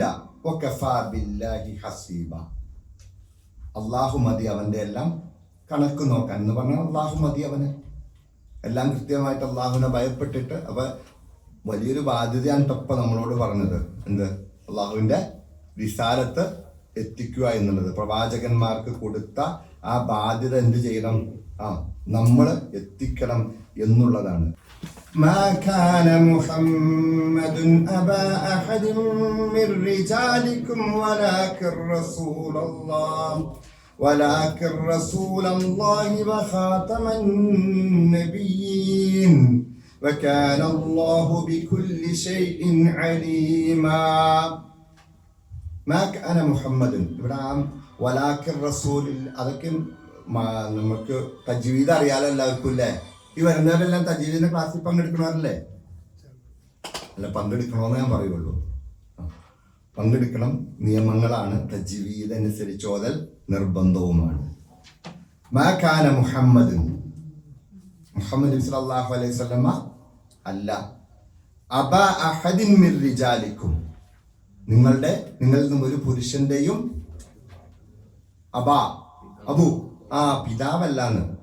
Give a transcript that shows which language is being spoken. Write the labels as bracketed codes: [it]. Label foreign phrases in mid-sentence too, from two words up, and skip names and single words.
[ar] وكفى بالله حسيبا, [ml] അള്ളാഹു മതി അവന്റെ എല്ലാം കണക്ക് നോക്കാൻ എന്ന് പറഞ്ഞാൽ അള്ളാഹു മതി അവന് എല്ലാം കൃത്യമായിട്ട് അള്ളാഹുവിനെ ഭയപ്പെട്ടിട്ട്. അപ്പൊ വലിയൊരു ബാധ്യതയാണ് ടപ്പ നമ്മളോട് പറഞ്ഞത്. എന്ത്? അള്ളാഹുവിന്റെ റിസാലത്ത് എത്തിക്കുക എന്നുള്ളത്, പ്രവാചകന്മാർക്ക് കൊടുത്ത ആ ബാധ്യത എന്ത് ചെയ്യണം? നമ്മൾ എത്തിക്കണം എന്നുള്ളതാണ്. [ar] ما كان محمد أبا أحد من رجالكم ولكن رسول الله وخاتم النبيين وكان الله بكل شيء عليما. ما كان محمد [ml] ഇവിടെ [ar] ولكن رسول, [ml] അതൊക്കെ നമുക്ക് തജ്വീദ് അറിയാലോ എല്ലാവർക്കും അല്ലേ? ഈ വരുന്നവരെല്ലാം തജ്വീദിന്റെ ക്ലാസ്സിൽ പങ്കെടുക്കണമല്ലേ? അല്ല, പങ്കെടുക്കണമെന്ന് ഞാൻ പറയുള്ളൂ. പങ്കെടുക്കണം. നിയമങ്ങളാണ്. തജ്വീദ് അനുസരിച്ച് ഓതൽ നിർബന്ധവുമാണ്. [ar] ما كان محمد صلى الله عليه وسلم [ml] അല്ല [ar] أبا أحد من رجالكم, [ml] നിങ്ങളിൽ നിന്നും ഒരു പുരുഷന്റെയും അബു പിതാവല്ലാന്ന്.